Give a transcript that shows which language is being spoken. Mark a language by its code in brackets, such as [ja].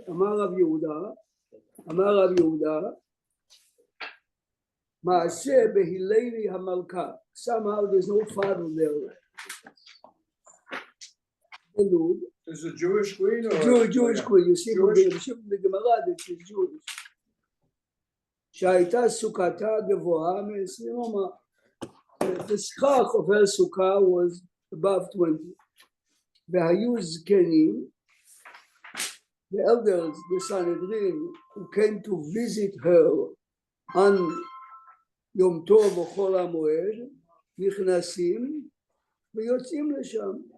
[he] Amar Rabbi Yehuda. Maaseh behileli hamalka. [en] Somehow there's no father there. Is it Jewish queen or Jewish queen? You see from the Gemara that she's Jewish. [he] שהייתה סוכתה גבוהה מ-20 אמה. [en] The schach of her sukkah was above 20. [he] והיו זקנים, [en] the elders, the Sanhedrin, who came to visit her on [he] יום טוב או חול המועד, נכנסים ויוצאים לשם.